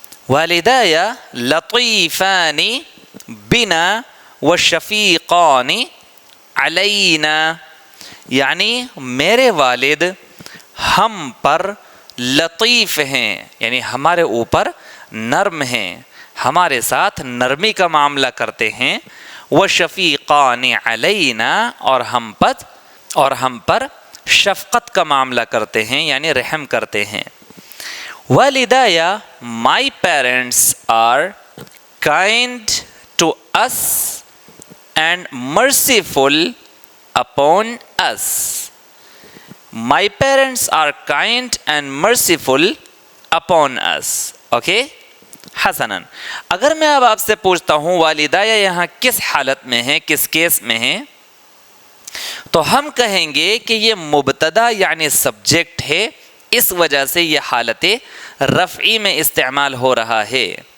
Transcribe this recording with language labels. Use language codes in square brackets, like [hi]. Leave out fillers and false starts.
[ar] वालिदाया लतीफ़ानी बिना व शफ़ीक़ानी अलैना, [hi] यानी मेरे वालिद हम पर लतीफ़ हैं, यानी हमारे ऊपर नर्म हैं, हमारे साथ नरमी का मामला करते हैं। [ar] व शफ़ीक़ानी अलैना, [hi] और हम पर शफ़क़त का मामला करते हैं, यानी रहम करते हैं। [en] वालिदाया, my parents are kind to us and merciful upon us. My parents are kind and merciful upon us. Okay? [hi] हसनन, अगर मैं अब आपसे पूछता हूँ वालिदाया यहाँ किस हालत में है, किस केस में है, तो हम कहेंगे कि ये मुबतदा यानी सब्जेक्ट है, इस वजह से ये हालत रफ़ई में इस्तेमाल हो रहा है।